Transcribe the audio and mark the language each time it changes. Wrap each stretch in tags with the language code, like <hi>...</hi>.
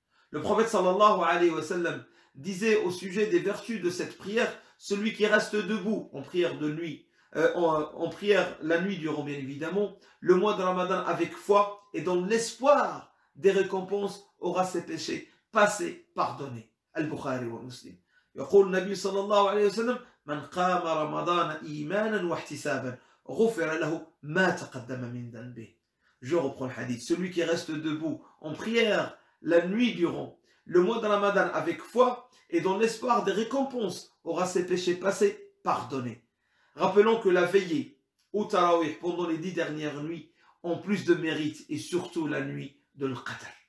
<fr>Le prophète sallallahu alayhi wa sallam disait au sujet des vertus de cette prière, celui qui reste debout en prière de nuit, en prière la nuit durant bien évidemment, le mois de Ramadan avec foi et dans l'espoir des récompenses aura ses péchés passés pardonnés.</fr> <ar>Al-Bukhari wa Muslim. يقول النبي صلى الله عليه وسلم من قام رمضان إيمانا واحتسابا غفر له ما تقدم من ذنبه.</ar> <fr>Je reprends le hadith. Celui qui reste debout en prière la nuit durant le mois de Ramadan avec foi et dans l'espoir des récompenses aura ses péchés passés pardonnés. Rappelons que la veillée au Tarawih pendant les 10 dernières nuits ont plus de mérite et surtout la nuit de l'Qadr.</fr>